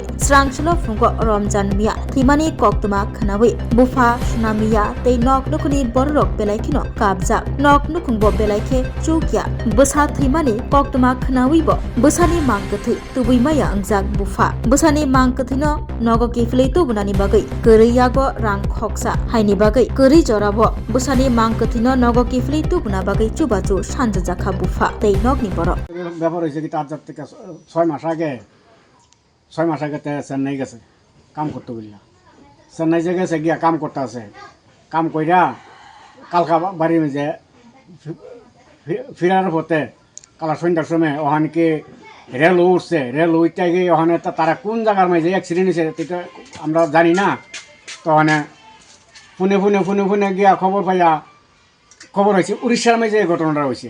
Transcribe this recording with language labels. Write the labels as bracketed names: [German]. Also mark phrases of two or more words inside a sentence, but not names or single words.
[Kok Borok] स्रांसुलो फुंगो रमजान मिया थिमानि कक्तमा खनावै बुफा सुनामिया ते नक नुखुनि बररक बेलायखिनो काबजा नक नुखुंबो बेलायखे चुकिया बसा थिमानि कक्तमा खनावैबो बसानि मांगथै तुबैमाया अंजाक बुफा बसानि मांगथैनो नग किफिलै तुबनानि बागै गरैयागो रां खक्सा हाइनि बागै गरै जराबो बसानि मांगथैनो नग किफिलै तुबना बागै चुबाचु सानजा जाखा बुफा ते नगनि बर [Bangla] ব্যাপার হয়েছে কি তার থেকে 6 মাস আগে চেন্নাই গেছে কাম করতে বললা চেন্নাই যে গেছে গিয়া কাম করতে আছে কাম কইরা কালকা বাড়ি মেজে ফিরার পথে কালা সন্ধ্যার সময় ওখানকে রেল উঠছে রেল উঠতে গিয়ে ওখানে তারা কোন জায়গার মাঝে অ্যাক্সিডেন্ট হয়েছে এটা আমরা জানি না তো ওখানে ফোনে গিয়া খবর হয়েছে উড়িষ্যার মাঝে এই ঘটনাটা হয়েছে।